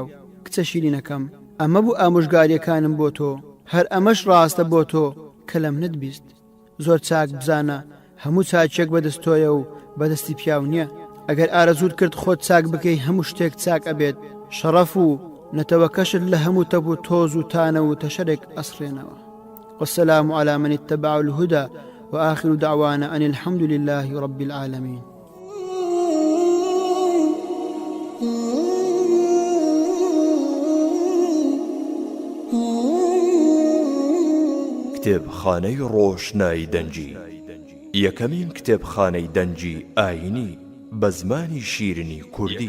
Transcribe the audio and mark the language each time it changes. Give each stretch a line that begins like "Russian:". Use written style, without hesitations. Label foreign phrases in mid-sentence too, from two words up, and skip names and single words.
Central Kurdish: کچە شیرینەکەم، ئەمە بوو ئامۆژگاریەکانم بۆ تۆ، هەر ئەمەش ڕاستە بۆ تۆ کە لەم نەتبیست. زۆر چاک بزانە هەموو چاچێک بەدەستۆیە و بەدەستی پیاو نییە. ئەگەر ئارەزوت کرد خۆت چاک بکەی هەموو شتێک چاک ئەبێت. شەڕەف و نەتەوەکەشت لە هەموو تەب و تۆز و تانە و تەشەرێک ئەسڕێنەوە.
Arabic: والسلام على من اتبع الهدى وآخر دعوانا أن الحمد لله رب العالمين.
Central Kurdish: کتێبخانەی ڕۆشنایی دەنجی، یەکەمین کتێبخانەی دەنجی ئاینی بە زمانی شیرینی کوردی.